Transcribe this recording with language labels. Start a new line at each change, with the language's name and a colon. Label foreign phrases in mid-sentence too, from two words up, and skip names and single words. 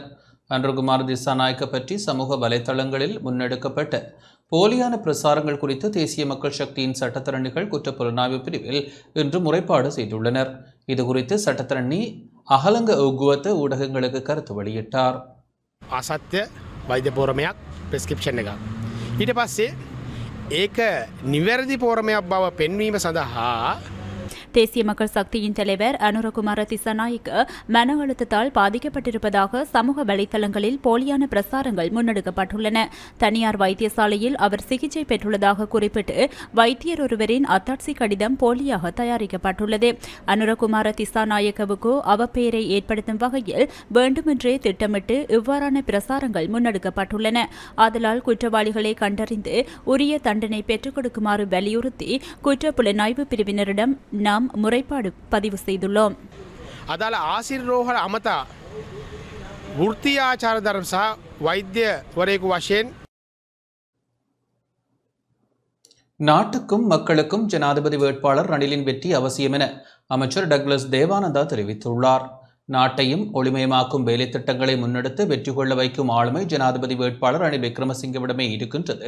Tamil: அன்ருகுமார் திசாநாயக்க பற்றி சமூக வலைதளங்களில் முன்னெடுக்கப்பட்ட போலியான பிரசாரங்கள் குறித்து தேசிய மக்கள் சக்தியின் சட்டத்திறனிகள் குற்றப்புலனாய்வு பிரிவில் இன்று முறைப்பாடு செய்துள்ளனர். இதுகுறித்து சட்டத்திரணி அகலங்க உகுவத்த ஊடகங்களுக்கு கருத்து வெளியிட்டார்.
Sinhala: අසත්‍ය වෛද්‍ය පෝරමයක් ප්‍රෙස්ක්‍රිප්ෂන් එකක්. ඊට පස්සේ ඒක නිවැරදි පෝරමයක් බව පෙන්වීම සඳහා
Tamil: தேசிய மக்கள் சக்தியின் தலைவர் அனுரகுமார திசாநாயக்க மன அழுத்தத்தால் பாதிக்கப்பட்டிருப்பதாக சமூக வலைதளங்களில் போலியான பிரசாரங்கள் முன்னெடுக்கப்பட்டுள்ளன. தனியார் வைத்தியசாலையில் அவர் சிகிச்சை பெற்றுள்ளதாக குறிப்பிட்டு வைத்தியர் ஒருவரின் அத்தாட்சி கடிதம் போலியாக தயாரிக்கப்பட்டுள்ளது. அனுரகுமார திசாநாயக்கவுக்கு அவப்பெயரை ஏற்படுத்தும் வகையில் வேண்டுமென்றே திட்டமிட்டு இவ்வாறான பிரசாரங்கள் முன்னெடுக்கப்பட்டுள்ளன. ஆதலால் குற்றவாளிகளை கண்டறிந்து உரிய தண்டனை பெற்றுக் கொடுக்குமாறு வலியுறுத்தி குற்றப்புலனாய்வு பிரிவினரிடம் நாம் முறைப்பாடு பதிவு செய்துள்ளோம்.
Sinhala: අදාළ ආසිර්රෝහල අමතා වෘත්තීය ආචාර ධර්ම සහ වෛද්‍යවරයෙකු වශයෙන්
Tamil: நாட்டுக்கும் மக்களுக்கும் ஜனாதிபதி வேட்பாளர் ரணிலின் வெற்றி அவசியம் என அமைச்சர் டக்ளஸ் தேவானந்தா தெரிவித்துள்ளார். நாட்டையும் ஒளிமயமாக்கும் வேலை திட்டங்களை முன்னெடுத்து வெற்றி கொள்ள வைக்கும் ஆளுமை ஜனாதிபதி வேட்பாளர் ரணில் விக்ரமசிங்கவிடமே இருக்கின்றது.